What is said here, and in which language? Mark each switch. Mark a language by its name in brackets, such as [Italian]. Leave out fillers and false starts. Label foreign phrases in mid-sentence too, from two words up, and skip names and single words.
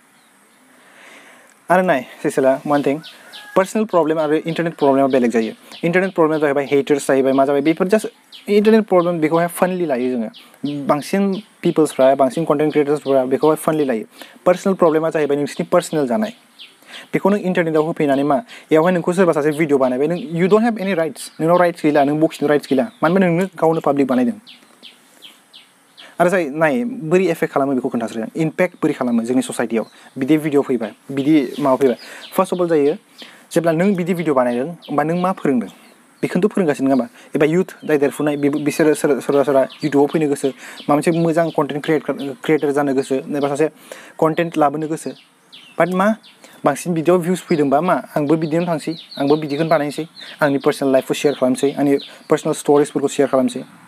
[Bodo] आरो नाय सिसिला [English] one thing personal problem [Bodo] आरो इंटरनेट प्रब्लेमा बेलेग जायो [English] internet problem [Bodo] जाहैबाय हेटर्स जाहैबाय मा जाबाय बेफोर [English] just internet problem [Bodo] बेखौहाय फनलि लायो जोङो बांसिन पिपल्सफ्रा बांसिन कन्टेन्ट क्रिएटर्सफ्रा बेखौहाय फनलि लायो पर्सनल प्रब्लेमा जाहैबाय नोंसिनि पर्सनल जानाय बेखौ नों इंटरनेटआव होफैनानै मा बेवहाय नोंखौ सोरबा सासे भिडिअ बानायबाय नों [English] you don't have any rights [Bodo] नोंनाव राइट्स गैला नों बखिनो राइट्स गैला मानोना नोंनो गावनो पाब्लिक बानायदों आरो जाय नाय बोरै एफेक्ट खालामो बेखौ खोन्थासै इम्पेक्ट बोरै खालामो जोंनि ससाइटियाव बिदि भिडिअ फैबाय बिदि माबा फैबाय [English] first of all [Bodo] जायो जेब्ला नों बिदि भिडिअ बानायदों होमबा नों मा फोरोंदों बेखौनोथ' फोरोंगासिनो नङा होमबा एबा इउथ जाय देरफुनाय बिसोरो सोरबा इउटुबाव फैनो गोसो माबा मोनसे मोजां [English] content creator [Bodo] जानो गोसो एबा सासे कन्टेन्ट लाबोनो गोसो बाट मा बांसिन [English] video views [Bodo] फैदोंबा मा आंबो बिदिनो थांसै आंबो बिदिखौनो बानायनोसै आंनि पार्सनेल लाइफखौ शेयार खालामसै आंनि पार्सनेल स्ट'रिसफोरखौ शेयार खालामसै